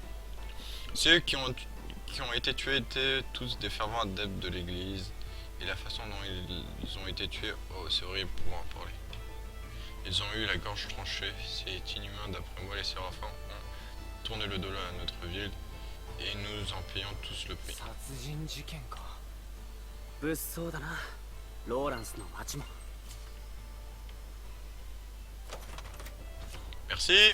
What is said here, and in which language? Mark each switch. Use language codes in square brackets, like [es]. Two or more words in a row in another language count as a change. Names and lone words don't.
[fr] Ceux qui ont été tués étaient tous des fervents adeptes de l'église. et la façon dont ils ont été tués, oh c'est horrible pour en parler. Ils ont eu la gorge tranchée, c'est inhumain d'après moi, les séraphins ont tourné le dos à notre ville et nous en payons tous le prix. [ja] 殺人事件か。物騒だな、ローランスの町も。 [fr] Merci.